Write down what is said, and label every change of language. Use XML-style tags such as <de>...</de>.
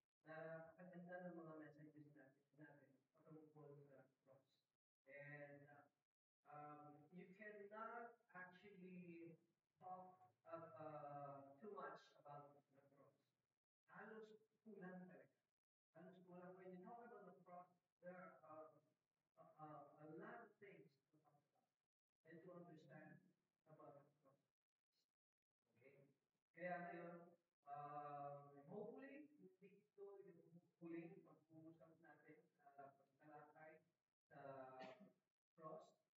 <tl>napakaganda ng mga messages natin patungkol sa cross.</tl> <en>And you cannot actually talk too much about the cross.</en> <tl>Halos kulang talaga. Halos kulang.</tl> <en>When you talk about the cross, there are a lot of things to talk about and to understand about the cross. Okay?</en> <tl>Kaya ngayon, hopefully, hindi ito yung huling pag-uusap natin sa pagtalakay sa cross.</tl>